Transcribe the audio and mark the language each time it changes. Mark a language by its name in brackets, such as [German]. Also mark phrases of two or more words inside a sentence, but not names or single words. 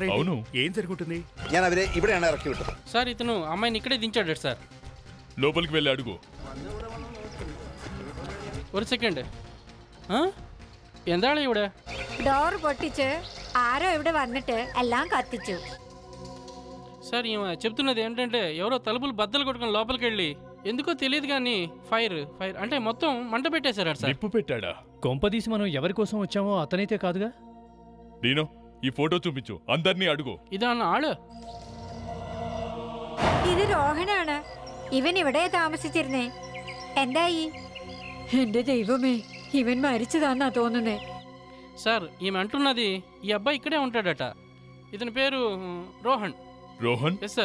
[Telugu] అవును, ఏం జరుగుతుంది? [Malayalam] ഞാൻ അവരെ ഇവിടെയാണ് ഇറക്കി വിട്ടത്. [Telugu] సార్ ఇతను అమ్మాయిని ఇక్కడే దించాడు సార్. లోపలికి వెళ్ళి అడుగు. [Malayalam] ഒരു സെക്കൻഡ്. എന്താണ് ഇവിടെ? ഡോർ പൊട്ടിച്ച് ആരോ ഇവിടെ വന്നിട്ട് എല്ലാം കത്തിച്ചു. [Telugu] సార్ ఈమె చెప్తున్నది ఏంటంటే ఎవరో తలుపులు బద్దలు కొట్టుకుని లోపలికి వెళ్ళి ఎందుకో తెలియదు కానీ ఫైర్ అంటే మొత్తం మంట పెట్టేశారు సార్. నిప్పు పెట్టాడా? కొంపదీసి మనం ఎవరి కోసం వచ్చామో అతనైతే కాదుగా. డీనో, ఈ ఫోటో చూపించు, అందరినీ అడుగు. [Malayalam] ഇതാണ് ആള്. ഇത് രോഹനാണ്. ഇവൻ ഇവിടെ താമസിച്ചിരുന്നേ. എന്തായി? എന്റെ ദൈവമേ, ഇവൻ മരിച്ചതാന്നാ തോന്നുന്നേ. [Telugu] సార్ ఈమె అంటున్నది ఈ అబ్బాయి ఇక్కడే ఉంటాడట. ఇతని పేరు రోహన్. రోహన్? [English] Yes sir.